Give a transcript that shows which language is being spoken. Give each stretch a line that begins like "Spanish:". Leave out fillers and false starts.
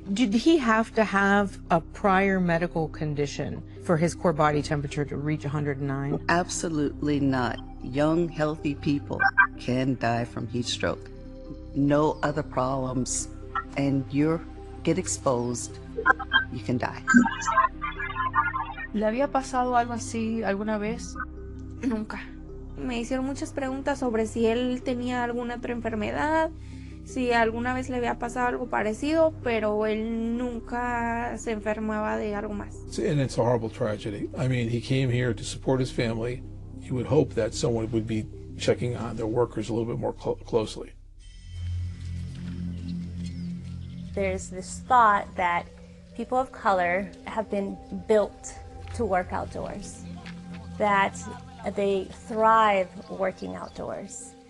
English: Did he have to have a prior medical condition for his core body temperature to reach 109? Absolutely not. Young, healthy people can die from heat stroke. No other problems. And you get exposed, you can die.
Spanish: ¿Le había pasado algo así alguna vez? Nunca. Me hicieron muchas preguntas sobre si él tenía alguna otra enfermedad, si alguna vez le había pasado algo parecido, pero él nunca se enfermaba de algo más.
English: And it's a horrible tragedy. I mean, he came here to support his family. You would hope that someone would be checking on their workers a little bit more closely. There's this thought that people of color have been built to work outdoors, that they thrive working outdoors.